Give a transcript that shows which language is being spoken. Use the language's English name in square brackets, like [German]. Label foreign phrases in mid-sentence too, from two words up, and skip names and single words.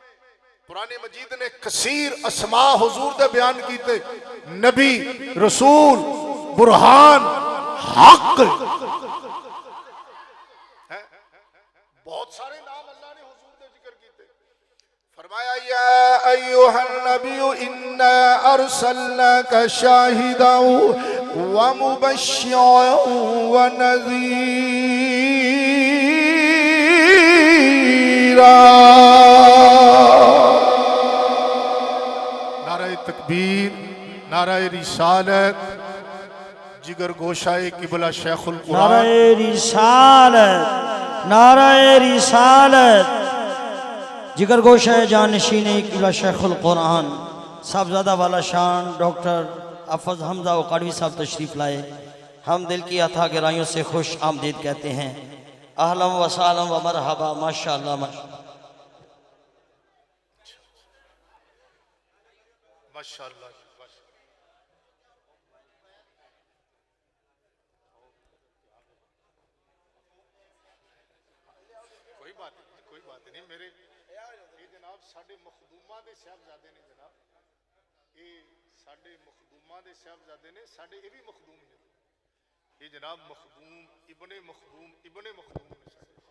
[Punjabi] قرآن مجید نے کثیر اسماء حضور دے بیان کیتے، نبی، رسول، برہان، حق، بہت سارے نام اللہ نے حضور دے ذکر کیتے. [Arabic] فرمایا يا أيها النبي إنا أرسلناك شاهدا ومبشرا ونذيرا. [Urdu] نعرۂ تکبیر، نعرۂ رسالت، جگر گوشۂ قبلہ شیخ القرآن, نعرۂ رسالت، نعرۂ رسالت، جگر گوشۂ جانشینِ قبلہ شیخ القرآن، صاحبزادہ والا شان ڈاکٹر افضل حمزہ اوکاڑوی صاحب تشریف لائے. ہم دل کی اتھاہ گہرائیوں سے خوش آمدید کہتے ہیں. [Arabic] أهلا وسهلا ومرحبا، ما شاء الله ما شاء الله ما شاء الله. [Urdu] کوئی بات نہیں [Punjabi] میرے یہ جناب ساڈے مخدوماں دے صاحبزادے نے جناب، یہ ساڈے مخدوماں دے صاحبزادے نے، ساڈے یہ بھی مخدوم نے، یہ جناب مخدوم ابنِ مخدوم ابنِ مخدوم نے ساڈے.